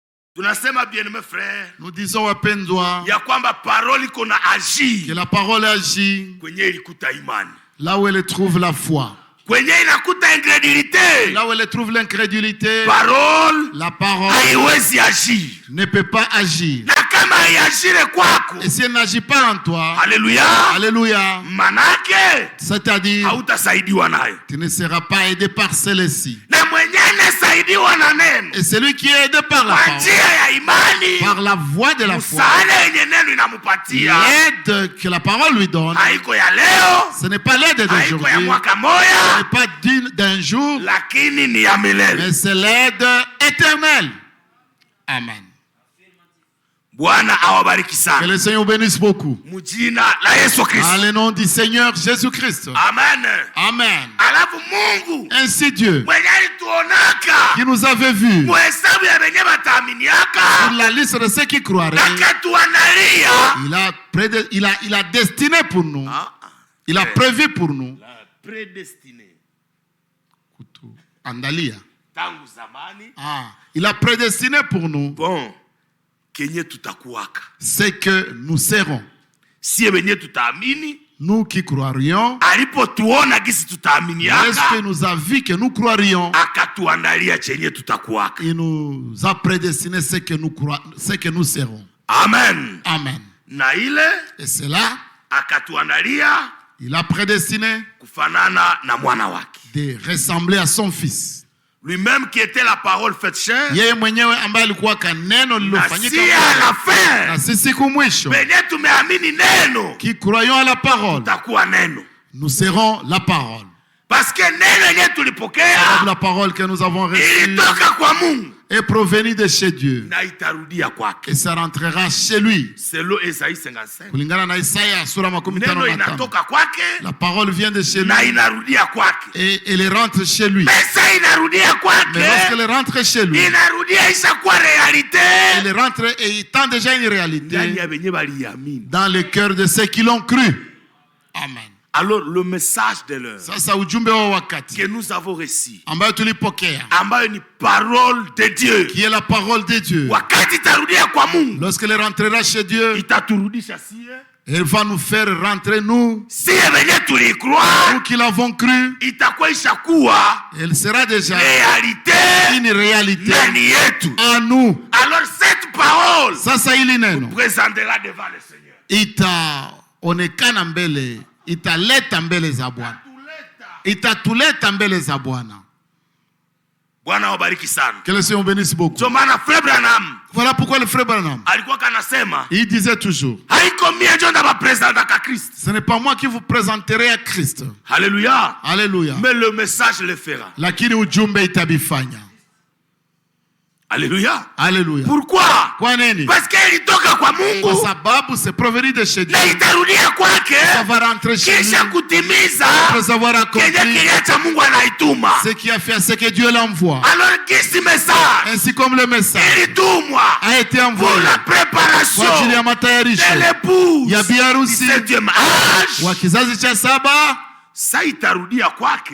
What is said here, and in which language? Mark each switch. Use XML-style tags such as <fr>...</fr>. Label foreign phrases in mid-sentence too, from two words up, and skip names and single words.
<fr>Tunasema bien-aimé frère, nous disons wapendwa,</fr> <sw>ya kwamba parole iko na agir,</sw> <fr>que la parole agit</fr> <sw>kwenye ilikuta imani,</sw> <fr>là où elle trouve la foi,</fr> <sw>kwenye inakuta incrédulité,</sw> <fr>là où elle trouve l'incrédulité, parole la parole</fr> <sw>haiwezi agir.</sw> <fr>ne peut pas agir.</fr> <sw>Na kama haiagire kwako,</sw> <fr>Et si elle n'agit pas en toi,</fr> <sw>haleluya,</sw> <fr>alléluia,</fr> <sw>manake</sw> <fr>c'est-à-dire</fr> <sw>hautasaidiwa nayo.</sw> <fr>tu ne seras pas aidé par celle-ci.</fr> <sw>Na mwenye anasaidiwa na neno,</sw> <fr>Et celui qui est aidé par la</fr> <sw>kwa</sw> <fr>parole,</fr> <sw>njia ya imani,</sw> <fr>par la voie de la foi,</fr> <sw>msaada yenye neno inamupatia,</sw> <fr>l'aide que la parole lui donne,</fr> <sw>haiko ya leo,</sw> <fr>ce n'est pas l'aide</fr> <sw>haiko ya</sw> <fr>d'aujourd'hui,</fr> <sw>mwaka</sw> <fr>ce</fr> <sw>moya,</sw> <fr>n'est pas d'un jour,</fr> <sw>lakini ni ya milele.</sw> <fr>mais c'est l'aide éternelle. Amen.</fr> <sw>Bwana awabariki</sw> <fr>Que</fr> <sw>sana.</sw> <fr>le Seigneur bénisse beaucoup.</fr> <sw>Mujina la Yesu Kristo.</sw> <fr>Dans le nom du Seigneur Jésus-Christ.</fr> <sw>Amen.</sw> <fr>Amen.</fr> <sw>Alafu Mungu</sw> <fr>Ainsi Dieu,</fr> <sw>mwenye alituonaka</sw> <fr>qui nous avait vus</fr> <sw>muhesabu ya benye bataaminiaka</sw> <fr>sur la liste de ceux qui croiraient,</fr> <sw>nakatuandalia,</sw> <fr>il a destiné pour nous, il a prévu pour nous, predestiné</fr> <sw>Andalia. tangu zamani,</sw> <fr>Il a prédestiné pour nous</fr> <sw>bon kenye tutakuwaka</sw> <fr>ce que nous serons.</fr> <sw>sie benye tutaamini,</sw> <fr>Nous qui croirions,</fr> <sw>alipotuona gisi</sw> <fr>est-ce</fr> <sw>tutaaminiaka,</sw> <fr>que nous a vu que nous croirions,</fr> <sw>akatuandalia chenye tutakuwaka.</sw> <fr>il nous a prédestiné ce que nous serons.</fr> <sw>Amen.</sw> <fr>Amen.</fr> <sw>Na ile</sw> <fr>Et cela,</fr> <sw>akatuandalia</sw> <fr>il a prédestiné</fr> <sw>kufanana na mwana wake,</sw> <fr>de ressembler à son fils. lui-même qui était la parole faite chair,</fr> <sw>Yeye mwenyewe ambaye alikuwa kaneno na lilofanyika</sw> <fr>si à la</fr> <sw>na</sw> <fr>fin</fr> <sw>sisi kumwisho, benye tumeamini neno</sw> <fr>qui croyons à la parole,</fr> <sw>takuwa neno,</sw> <fr>nous serons la parole. parce que</fr> <sw>neno yenye</sw> <fr>Car</fr> <sw>tulipokea</sw> <fr>la parole que nous avons reçue</fr> <sw>ilitoka kwa Mungu</sw> <fr>est provenue de chez Dieu</fr> <sw>na itarudia kwake,</sw> <fr>et ça rentrera chez lui. selon Isaïe 55.</fr> <sw>Kulingana na Isaya sura makumi tano Neno na tano. inatoka kwake</sw> <fr>La parole vient de chez lui</fr> <sw>na inarudia kwake,</sw> <fr>et elle rentre chez lui.</fr> <sw>pesa inarudia</sw> <fr>Mais</fr> <sw>kwake,</sw> <fr>lorsqu'elle rentre chez lui,</fr> <sw>inarudia ishakuwa realite</sw> <fr>elle rentre et il tend déjà une réalité</fr> <sw>ndani ya benye baliamini.</sw> <fr>dans le cœur de ceux qui l'ont cru. Amen. Alors le message de l'heure</fr> <sw>Sasa ujumbe wa wakati</sw> <fr>que nous avons reçu,</fr> <sw>ambayo tulipokea, ambayo ni</sw> <fr>parole de Dieu, qui est la parole de Dieu,</fr> <sw>wakati itarudia kwa Mungu</sw> <fr>lorsqu'elle rentrera chez Dieu,</fr> <sw>itaturudisha sie</sw> <fr>elle va nous faire rentrer nous</fr> <sw>sie venye tulikroire,</sw> <fr>nous qui l'avons cru.</fr> <sw>itakuwa ishakuwa</sw> <fr>Elle sera déjà</fr> <sw>realite</sw> <fr>une réalité</fr> <sw>ndani yetu.</sw> <fr>en nous. Alors cette parole</fr> <sw>Sasa hili neno</sw> <fr>présentera devant le Seigneur,</fr> <sw>itaonekana mbele, italeta mbele za Bwana, itatuleta mbele za Bwana. Bwana wabariki sana.</sw> <fr>Que le Seigneur bénisse beaucoup.</fr> <sw>Ndio maana Frère Branham</sw> <fr>Voilà pourquoi le frère Branham,</fr> <sw>alikuwa kanasema</sw> <fr>il disait toujours,</fr> <sw>haiko mie ndio ndabapresenta ka Kristo.</sw> <fr>ce n'est pas moi qui vous présenterai à Christ.</fr> <sw>Haleluya.</sw> <fr>Alléluia. Mais le message le fera.</fr> <sw>Lakini ujumbe itabifanya.</sw> <fr>Alléluia. Alléluia. Pourquoi?</fr> <sw>Kwa nini?</sw> <fr>Parce que</fr> <sw>ilitoka kwa Kwa Mungu</sw> <fr>sababu c'est provenu de chez Dieu.</fr> <sw>na itarudia kwake</sw> <fr>Ça va rentrer chez lui</fr> <sw>kisha kutimiza</sw> <fr>après avoir</fr> <sw>kenye</sw> <fr>accompli</fr> <sw>kiliacha Mungu anaituma.</sw> <fr>ce qui a fait, ce que Dieu l'envoie.</fr> <sw>Alors kisi message</sw> <fr>Ainsi comme le message</fr> <sw>ilitumwa</sw> <fr>a été pour envoyé la préparation</fr> <sw>kwa ajili ya matayarisho</sw> <fr>de l'épouse</fr> <sw>ya biharusi</sw> <fr>du 7e âge.</fr> <sw>wa kizazi cha saba. Sa itarudia kwake,</sw>